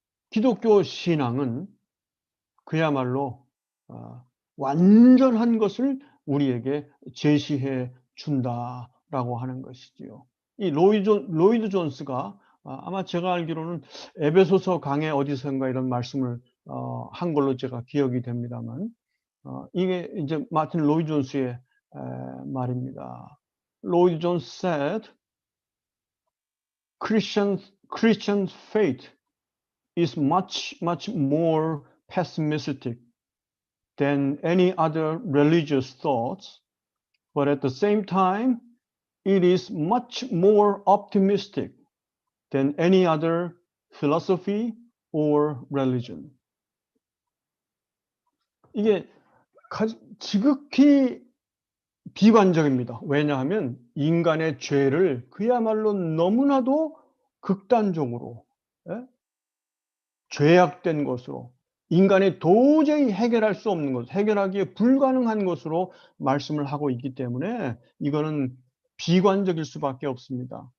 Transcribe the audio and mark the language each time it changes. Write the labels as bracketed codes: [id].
[ko] 기독교 신앙은 그야말로 완전한 것을 우리에게 제시해 준다라고 하는 것이지요. 이 로이드 존스가 아마 제가 알기로는 에베소서 강의 어디선가 이런 말씀을 한 걸로 제가 기억이 됩니다만, 이게 이제 마틴 로이드 존스의 말입니다. [en] 로이드 존스 said, Christian faith is much more pessimistic than any other religious thoughts, but at the same time, it is much more optimistic than any other philosophy or religion. [ko] 이게 지극히 비관적입니다. 왜냐하면 인간의 죄를 그야말로 너무나도 극단적으로 죄악된 것으로, 인간이 도저히 해결할 수 없는 것, 해결하기에 불가능한 것으로 말씀을 하고 있기 때문에 이거는 비관적일 수밖에 없습니다.